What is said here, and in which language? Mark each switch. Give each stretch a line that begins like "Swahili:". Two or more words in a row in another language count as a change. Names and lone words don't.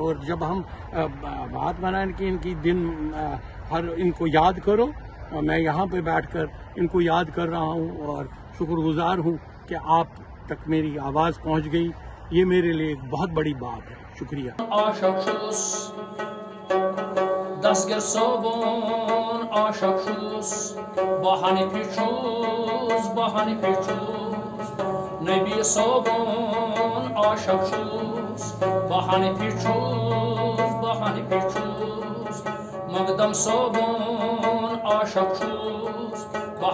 Urdu: اور جب ہم بات بنائیں کہ ان کی دن ان کو یاد کرو، میں یہاں پہ بیٹھ کر ان کو یاد کر رہا ہوں، اور شکر گزار ہوں کہ آپ تک میری آواز پہنچ گئی، یہ میرے لیے ایک بہت بڑی بات ہے۔ شکریہ۔
Kashmiri: عاشق چھس دستگیر صوبون عاشق چھس، بہ حنفی چھس، بہ حنفی چھس، نبی صوبون عاشق چھس، بہ حنفی چھس، بہ حنفی چھس، مقدم صوبون عاشق چھس، بہ